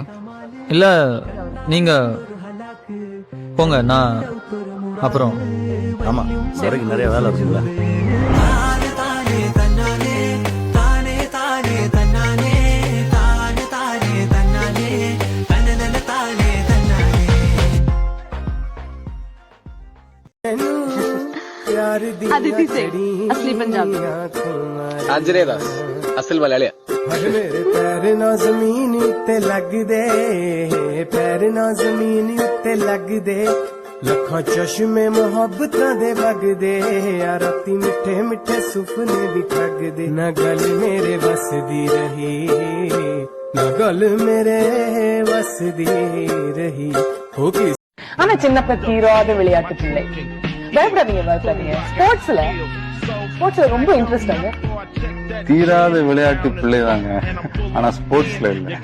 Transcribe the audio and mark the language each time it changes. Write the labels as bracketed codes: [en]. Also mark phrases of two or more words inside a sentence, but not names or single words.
[ta] இல்ல நீங்க போங்க, நான் அப்புறம். ஆமா, சரிக்கு நிறைய வேலை இருக்குல்ல. [hi] अदिति सेठ, असली पंजाबी. आंजनेय दास, असल मलयाली. [pa] ਮੇਰੇ ਪੈਰ ਨਾ ਜ਼ਮੀਨ ਉੱਤੇ ਲੱਗਦੇ, ਪੈਰ ਨਾ ਜ਼ਮੀਨ ਉੱਤੇ ਲੱਗਦੇ, ਲੱਖਾਂ ਚਸ਼ਮੇ ਮੁਹੱਬਤਾਂ ਦੇ ਵਗਦੇ, ਆ ਰਾਤੀ ਮਿੱਠੇ ਮਿੱਠੇ ਸੁਪਨੇ ਵੀ ਠੱਗਦੇ, ਨਾ ਗੱਲ ਮੇਰੇ ਵਸਦੀ ਰਹੀ, ਨਾ ਗੱਲ ਮੇਰੇ ਵਸਦੀ ਰਹੀ. ਹੋ ਕੀ [ta] ஆனா சின்னப்ப தீராத விளையாட்டு பிள்ளை. பயப்படாதீங்க பயப்படாதீங்க. ஸ்போர்ட்ஸ்ல ரொம்ப இன்ட்ரெஸ்ட் ஆங்க. தீராத விளையாட்டு பிள்ளைதாங்க, ஆனா ஸ்போர்ட்ஸ்ல இல்ல.